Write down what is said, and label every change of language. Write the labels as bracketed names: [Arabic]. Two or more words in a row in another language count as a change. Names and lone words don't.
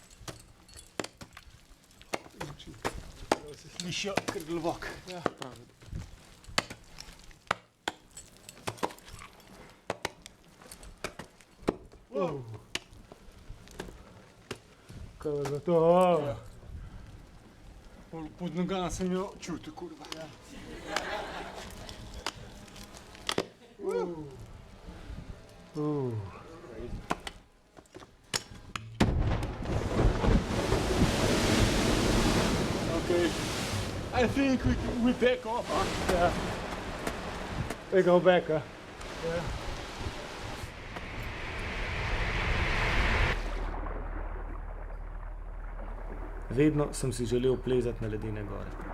[Slovenian] Se slišijo kar globoko. Ja, pravi. Kaj je za to? Pod nogama sem jo čutil, kurva. Ja. [English] Okay, I think we back off. Yeah. We go back. Yeah. [Slovenian] Vedno sem si želel plezati na ledene gore.